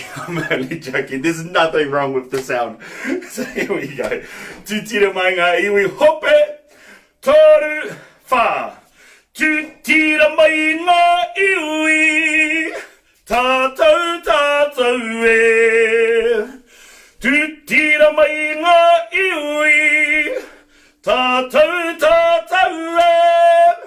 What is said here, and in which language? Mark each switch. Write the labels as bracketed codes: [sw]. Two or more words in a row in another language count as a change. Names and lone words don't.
[en] I'm only joking. There's nothing wrong with the sound. So here we go. [mi] Tutira mai ngā iwi hope, toru, fa. Tutira mai ngā iwi, tātou tātou e. Tūtira mai ngā iwi, tātou tātou e.